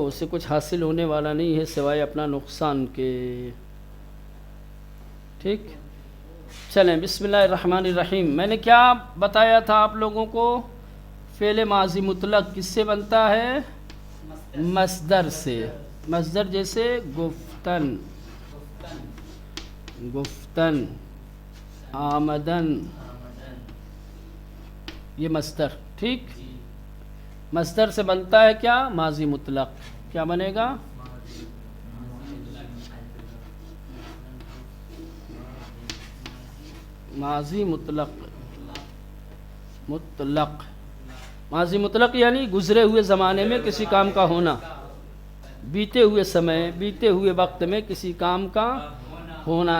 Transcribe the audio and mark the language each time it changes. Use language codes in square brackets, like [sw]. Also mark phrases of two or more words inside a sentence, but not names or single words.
[ur] اس سے کچھ حاصل ہونے والا نہیں ہے سوائے اپنا نقصان کے، ٹھیک؟ چلیں [ar] بسم اللہ الرحمن الرحیم۔ [ur] میں نے کیا بتایا تھا آپ لوگوں کو؟ فعل ماضی مطلق کس سے بنتا ہے؟ مصدر سے، مصدر جیسے گفتن گفتن، آمدن، یہ مصدر، ٹھیک؟ مصدر سے بنتا ہے کیا؟ ماضی مطلق۔ کیا بنے گا؟ ماضی مطلق، مطلق، ماضی مطلق یعنی گزرے ہوئے زمانے میں کسی کام کا ہونا، بیتے ہوئے سمے، بیتے ہوئے وقت میں کسی کام کا ہونا۔